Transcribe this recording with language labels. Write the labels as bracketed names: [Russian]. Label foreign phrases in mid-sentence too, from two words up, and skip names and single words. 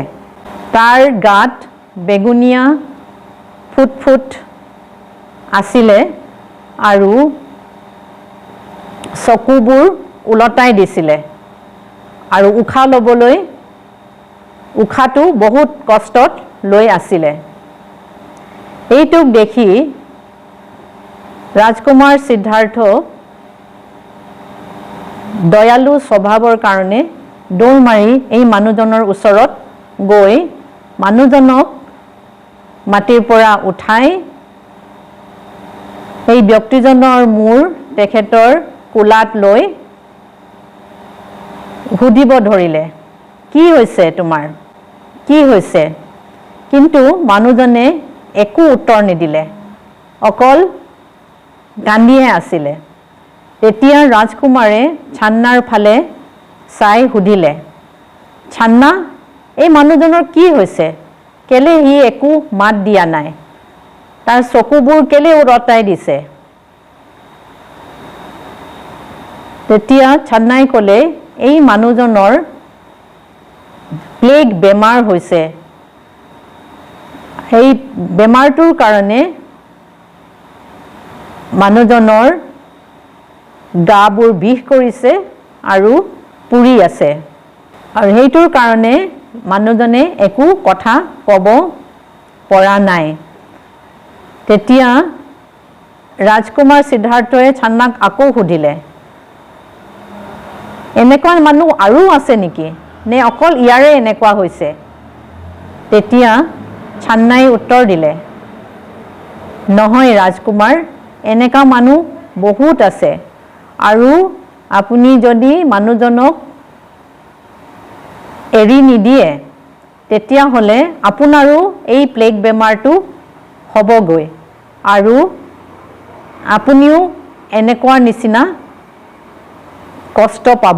[Assamese] তাৰ গাত বেঙুনীয়া ফুট ফুট আছিল আৰু চকুবোৰ উলটাই দিছিল আৰু উখা लবলৈ উখাটো বহুত কষ্টত লৈ आसिले। এইটোক দেখি ৰাজকুমাৰ সিদ্ধাৰ্থ দয়ালু স্বভাৱৰ কাৰণে দৌৰ মাৰি এই মানুহজনৰ ওচৰত গৈ মানুহজনক মাটিৰ পৰা উঠাই এই ব্যক্তিজনৰ মূৰ তেখেতৰ কোলাত লৈ সুধিব ধৰিলে, কি হৈছে তোমাৰ, কি হৈছে? কিন্তু মানুহজনে একো উত্তৰ নিদিলে, অকল কান্দিয়ে आसिले। তেতিয়া ৰাজকুমাৰে ছান্নাৰ ফালে चाই সুধিলে, ছান্না এই মানুহজনৰ কি হৈছে, কেলে হি একো মাত দিয়া নাই, তাৰ চকুবোৰ কেলে উলটাই দিছে? তেতিয়া ছান্নাই ক'লে এই মানুহজনৰ প্লেগ বেমাৰ হৈছে, এই বেমাৰটোৰ কাৰণে মানুহজনৰ গাবোৰ বিষ কৰিছে আৰু পুৰি আছে আৰু হেইটোৰ কাৰণে মানুহজনে একো কথা কব পৰা নাই। তেতিয়া ৰাজকুমাৰ সিদ্ধাৰ্থই ছান্নাক আকৌ সুধিলে, এনেকুৱা মানুহ আৰু আছে নেকি, নে অকল ইয়াৰে এনেকুৱা হৈছে? তেতিয়া ছান্নাই উত্তৰ দিলে, নহয় राजकुमार, এনেকা মানুহ बहुत আছে আৰু আপুনি যদি মানুহজনক এৰি নিদিয়ে তেতিয়াহ'লে আপোনাৰো এই প্লেগ বেমাৰটো হ'বগৈ আৰু আপুনিও এনেকুৱা নিচিনা কষ্ট পাব।